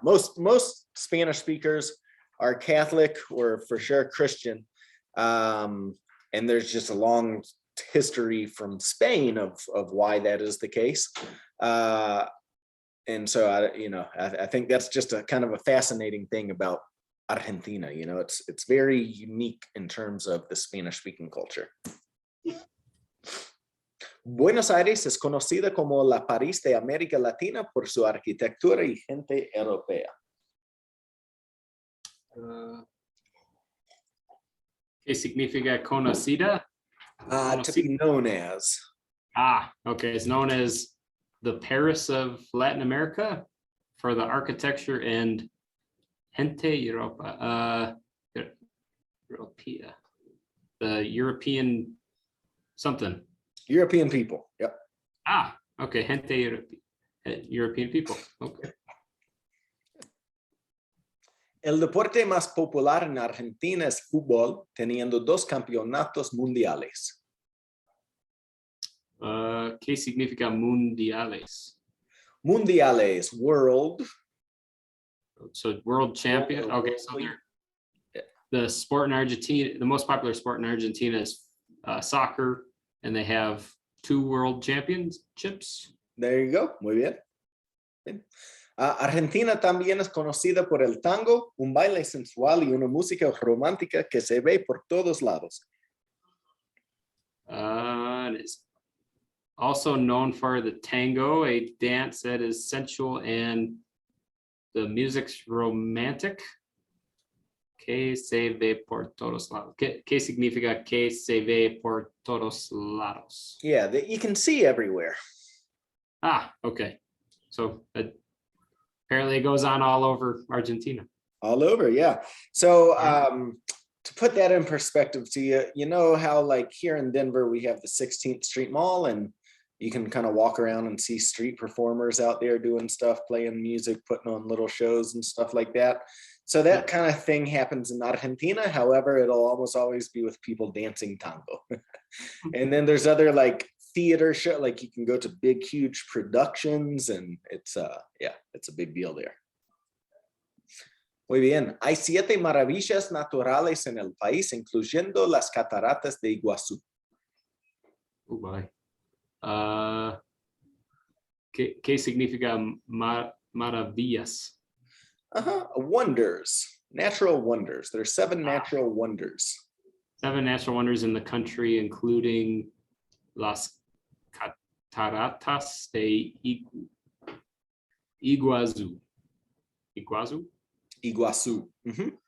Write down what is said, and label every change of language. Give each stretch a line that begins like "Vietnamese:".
English: Most Spanish speakers are Catholic or for sure Christian, and there's just a long history from Spain of why that is the case. And so I think that's just a kind of a fascinating thing about Argentina. It's very unique in terms of the Spanish-speaking culture.
Spanish: Buenos Aires es conocida como la París de América Latina por su arquitectura y gente europea. ¿Qué significa conocida?
English: To be known as. Okay. It's known as the Paris of Latin America for the architecture and
Spanish: gente Europa. Europea.
English: The European something. European people. Yep. Okay. Gente European people. Okay.
Spanish: El deporte más popular en Argentina es fútbol, teniendo 2 campeonatos mundiales. ¿Qué significa mundiales?
English: Mundiales, world. So world champion. Okay, so the sport in Argentina, the most popular sport in Argentina is soccer, and they have 2 world championships. There you go.
Spanish: Muy bien. Bien. Argentina también es conocida por el tango, un baile sensual y una música romántica que se ve por todos lados.
English: It is also known for the tango, a dance that is sensual and the music's romantic.
Spanish: Que se ve por todos lados. ¿Qué significa que se ve por todos lados?
English: Yeah, that you can see everywhere. Okay. So apparently it goes on all over Argentina. All over, yeah. So to put that in perspective to you, you know how like here in Denver, we have the 16th Street Mall and you can kind of walk around and see street performers out there doing stuff, playing music, putting on little shows and stuff like that. So that kind of thing happens in Argentina. However, it'll almost always be with people dancing tango. And then there's other like theater show, like you can go to big, huge productions and it's yeah, it's a big deal there.
Spanish: Muy bien. Hay 7 maravillas naturales en el país, incluyendo las cataratas de Iguazú.
English: Oh boy.
Spanish: ¿Qué significa maravillas?
English: Wonders, natural wonders. There's 7 natural wonders. 7 natural wonders in the country, including
Spanish: las cataratas de Iguazú.
English: Iguazú? Iguazú. Mhm.